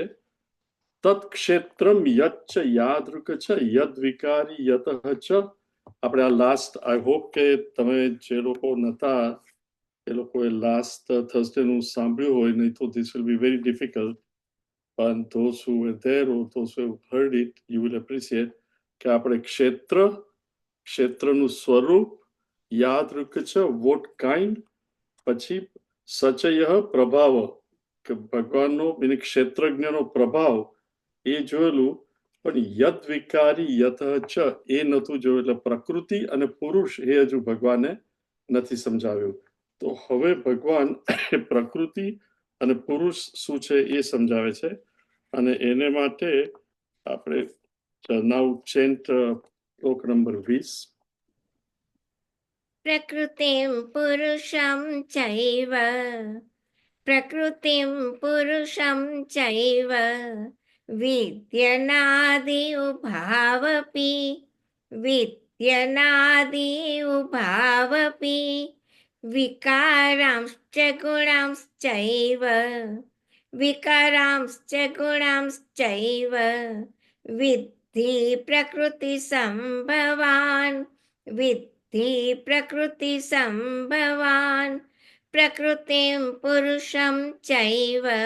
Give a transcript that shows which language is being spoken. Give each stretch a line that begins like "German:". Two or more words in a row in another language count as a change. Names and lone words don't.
Sanskrit: तत्क्षेत्रं यच्च यादृक् च यद् विकारी यतः च.
Gujarati: આપણે આ
English: last, I hope
Gujarati: કે તમે જે લોકો નતા એ લોકોએ
English: last Thursday's
Gujarati: સાંભળ્યું હોય, નહીં તો
English: this will be very difficult.
Gujarati: પણ
English: those who were there or those who have heard it, you will appreciate
Gujarati: કે આપણે ક્ષેત્રનું સ્વરૂપ,
Sanskrit: यादृक् च
English: what kind,
Gujarati: પછી સચય પ્રભાવ કે ભગવાનનો એટલે ક્ષેત્રજ્ઞનો પ્રભાવ એ જોયેલું. પણ
Sanskrit: यद् विकारी यतः च
Gujarati: એ નહોતું જોયું. એટલે પ્રકૃતિ અને પુરુષ એ હજુ ભગવાને નથી સમજાવ્યું. તો હવે ભગવાન પ્રકૃતિ અને પુરુષ શું છે એ સમજાવે છે. અને એને માટે આપણે
English: now chant
Gujarati: શ્લોક નંબર 20.
Sanskrit: प्रकृतिं पुरुषं चैव प्रकृतिं पुरुषं चैव विद्यनादि उभावपि विद्यनादि उभावपि विकारांश्च गुणांश्चैव विकारांश्च गुणांश्चैव विद्धि प्रकृतिसम्भवान् विद्धि प्रकृतिसम्भवान् प्रकृतिं पुरुषं चैव